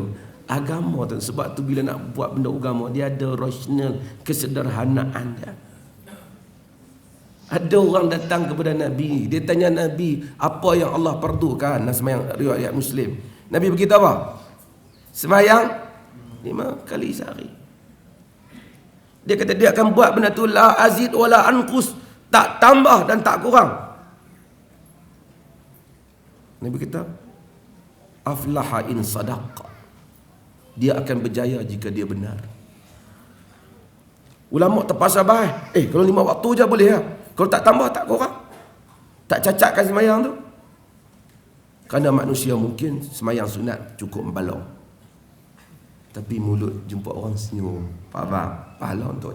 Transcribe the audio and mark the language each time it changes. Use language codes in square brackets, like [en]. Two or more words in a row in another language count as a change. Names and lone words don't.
[ms] Agama tu, sebab tu bila nak buat benda agama, dia ada rasional, kesederhanaan dia. Ada orang datang kepada Nabi, dia tanya Nabi, apa yang Allah perdukan nak semayang, riwayat Muslim. Nabi berkata apa? Semayang 5 kali sehari. Dia kata dia akan buat benda tu [ar] لا أزيد ولا أنقص, [ms] tak tambah dan tak kurang. Nabi kata [ar] أفلح إن صدق, [ms] dia akan berjaya jika dia benar. Ulama terpaksa bahas, kalau 5 waktu je boleh ya. Kalau tak tambah tak kurang, tak cacatkan semayang tu. Kerana manusia mungkin semayang sunat cukup membalong, tapi mulut jumpa orang senyum, pahala untuk dia.